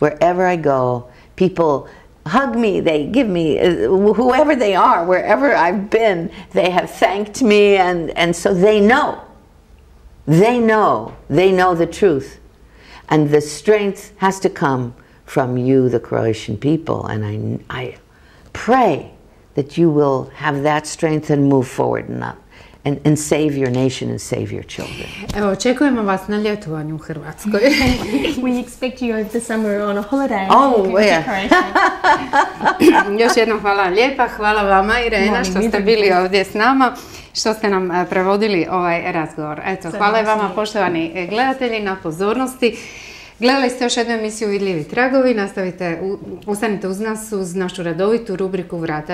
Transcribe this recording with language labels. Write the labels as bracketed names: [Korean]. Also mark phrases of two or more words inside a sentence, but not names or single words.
[English] Wherever I go, people hug me, they give me, whoever they are, wherever I've been, they have thanked me, and so they know the truth. And the strength has to come from you, the Croatian people, and I pray that you will have that strength and move forward and save your nation and save your children. [Croatian] Evo, očekujemo vas na ljetovanju u Hrvatskoj. [English] We expect you over the summer on a holiday. Oh, yeah. [Croatian] Još jednom hvala vam lijepa, hvala vama Irena što ste bili ovdje s nama, što ste nam prevodili ovaj razgovor. Eto, hvala i vama poštovani gledatelji na pozornosti. Gledali ste još jednu emisiju Vidljivi tragovi, ostanite uz nas uz našu redovitu rubriku Vrata vjere.